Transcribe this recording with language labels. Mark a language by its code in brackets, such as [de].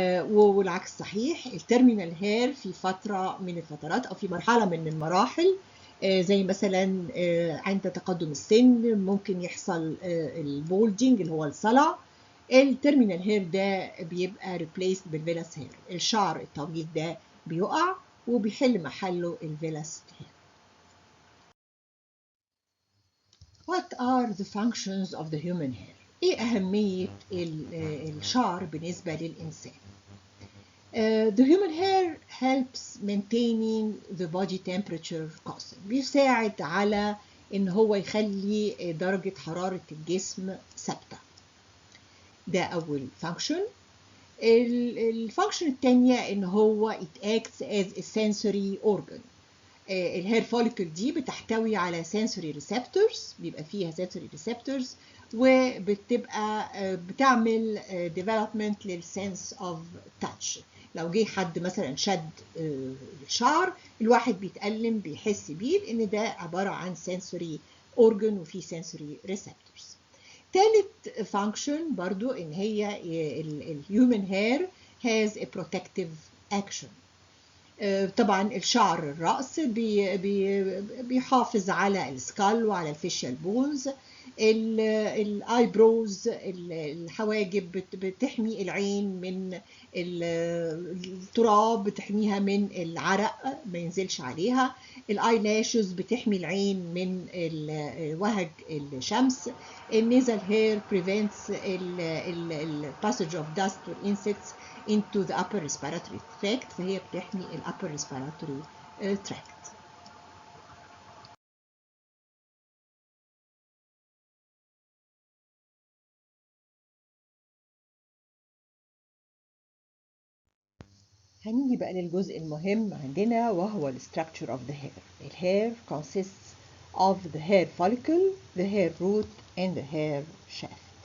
[ar] والعكس صحيح، التيرمينال هير في فترة من الفترات أو في مرحلة من المراحل زي مثلا عند تقدم السن ممكن يحصل البولدينج اللي هو الصلع. التيرمينال هير ده بيبقى ريبليسد بالفيلاس هير، الشعر الطويل ده بيقع وبيحل محله الفيلاس هير. [en] What are the functions of the human hair؟ [ar] إيه أهمية الشعر بالنسبة للإنسان؟ [en] The human hair helps maintaining the body temperature constant. [ar] بيساعد على إن هو يخلي درجة حرارة الجسم ثابتة. ده أول function. الفانكشن الثانية إن هو [en] it acts as a sensory organ. [ar] الهير فوليكل دي بتحتوي على sensory receptors، بيبقى فيها sensory receptors وبتبقى بتعمل development للsense of touch. لو جه حد مثلا شد الشعر، الواحد بيتألم بيحس بيه لأن ده عبارة عن sensory organ وفيه sensory receptors. [en] ثالث function [ar] برضو إن هي [en] الhuman hair has a protective action. [ar] طبعا الشعر الرأس بيحافظ على السكال وعلى الفيشيال بونز. الايبروز الحواجب بتحمي العين من التراب، بتحميها من العرق ما ينزلش عليها. الايلاشز بتحمي العين من وهج الشمس. [en] النيزل hair prevents the passage of dust or insects into the upper respiratory tract، [ar] فهي بتحمي ال [en] upper respiratory tract. [ar] هنيجي بقى للجزء المهم عندنا وهو ال [en] structure of the hair. The hair consists of the hair follicle, the hair root and the hair shaft.